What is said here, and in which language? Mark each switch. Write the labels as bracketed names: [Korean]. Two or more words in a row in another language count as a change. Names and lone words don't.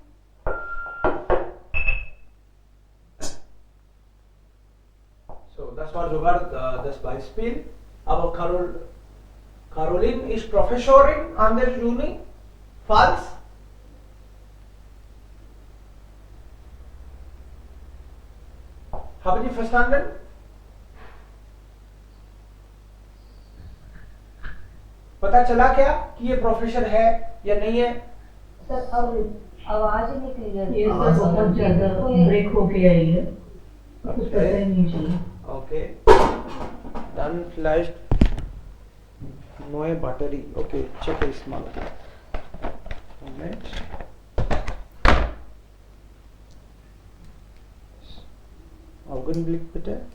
[German] So, das war sogar das Beispiel. Aber Caroline ist Professorin an der Uni. Falsch? Haben Sie verstanden? [Hindi] पता चला क्या कि ये प्रोफेसर है या नहीं है? सर अब आवाज ही नहीं क्लियर। ये सर बहुत ज्यादा ब्रेक हो के आई है, कुछ पता ही नहीं चला। [German] Okay. Dann vielleicht neue Batterie. Okay, check es mal. Moment. Augenblick bitte.